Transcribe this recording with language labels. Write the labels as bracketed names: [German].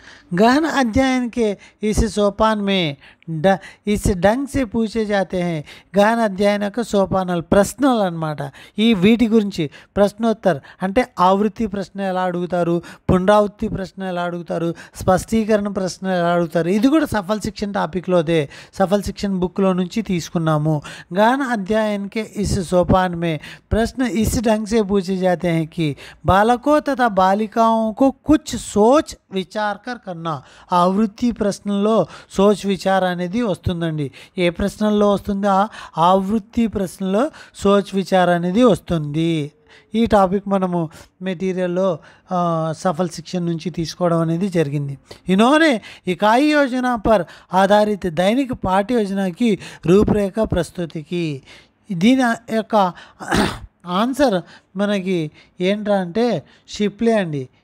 [Hindi] गहन अध्ययन के इस सोपान में इस ढंग से पूछे जाते हैं [Telugu] గహన అధ్యయన యొక్క సోపానాలు ప్రశ్నలు అన్నమాట. ఈ వీటి గురించి ప్రశ్నోత్తర్ అంటే ఆవృత్తి ప్రశ్న ఎలా అడుగుతారు, పునరావృత్తి ప్రశ్న ఎలా అడుగుతారు, స్పష్టీకరణ ప్రశ్న ఎలా అడుగుతారు, ఇది కూడా సఫల్ శిక్షణ టాపిక్లోదే, సఫల్ శిక్షణ బుక్లో నుంచి తీసుకున్నాము. [Hindi] गहन अध्ययन के इस सोपान में प्रश्न इस ढंग से पूछे जाते हैं कि बालकों तथा बालिकाओं को कुछ सोच विचार कर करना. [Telugu] ఆవృత్తి ప్రశ్నలో సోచ్ విచార్ అనేది వస్తుందండి. ఏ ప్రశ్నల్లో వస్తుందో ఆవృత్తి ప్రశ్నలో సోచ్ విచార్ అనేది వస్తుంది. ఈ టాపిక్ మనము మెటీరియల్లో సఫల్ శిక్షణ నుంచి తీసుకోవడం అనేది జరిగింది. [Hindi] इन्होंने इकाई योजना पर आधारित दैनिक पाठ्य योजना की [Telugu] రూపురేఖ ప్రస్తుతికి దీని యొక్క ఆన్సర్ మనకి ఏంట్రా అంటే షిప్లే అండి.